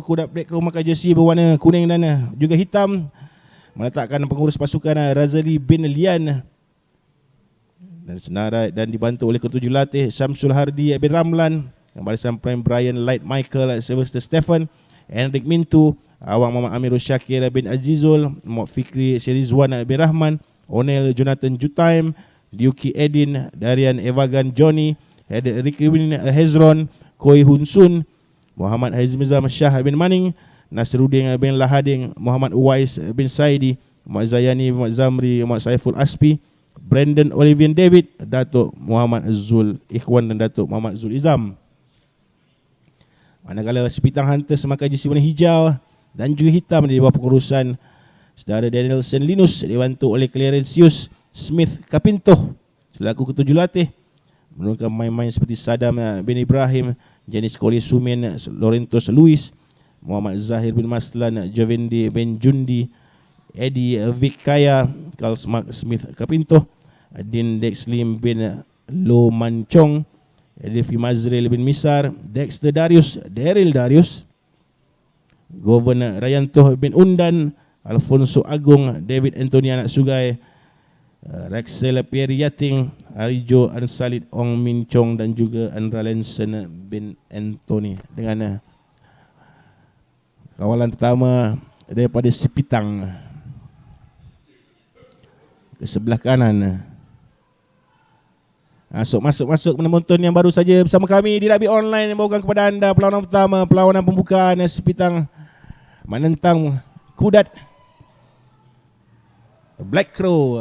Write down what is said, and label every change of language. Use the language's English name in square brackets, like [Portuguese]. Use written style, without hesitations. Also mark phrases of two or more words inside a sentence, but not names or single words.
[Malay] Kudat Black Crow memakai jersey berwarna kuning dan juga hitam, meletakkan pengurus pasukan Razali bin Lian dan senarai dan dibantu oleh ketujuh latih Syamsul Hardi bin Ramlan, barisan prime Brian Light Michael, Sylvester Stephen, Enric Mintu, Awang Muhammad Amirul Syakir bin Azizul, Muhammad Fikri Sirizwan bin Rahman, Onel Jonathan Jutaim, Liuki Edin, Darian Evagan Johnny, Ricky Hezron, Koi Hun Sun, Muhammad Haizmizam Shah bin Maning, Nasruddin bin Lahading, Muhammad Uwais bin Saidi, Muhammad Zayani, Muhammad Zamri, Muhammad Saiful Aspi, Brandon Olivian David, Datuk Muhammad Zul Ikhwan dan Datuk Muhammad Zul Izam. Manakala Sipitang Hunters memakai jersey warna hijau dan juga hitam di bawah pengurusan saudara Danielson Linus, dibantu oleh Clarencius Smith Kapinto selaku ketujuh latih, menurunkan main-main seperti Sadam bin Ibrahim, Janis Koli Sumin, Lorentos Luis, Muhammad Zahir bin Maslan, Jovendi bin Jundi, Eddie Vikaya, Carl Mark Smith Kapinto, Din Dexlim bin Lo Mancong, Edifi Mazril bin Misar, Dexter Darius, Daryl Darius, Governor Rayanto bin Undan, Alfonso Agung, David Anthony Anak Sugai, Rexel Pierre Yating, Arijo Ansalid Ong Min Chong dan juga Andra Lenson bin Anthony. Dengan kawalan pertama daripada Sipitang ke sebelah kanan. Masuk penonton yang baru saja bersama kami di Rugby Online yang bawakan kepada anda perlawanan pertama, perlawanan pembukaan Sipitang menentang Kudat Black Crow.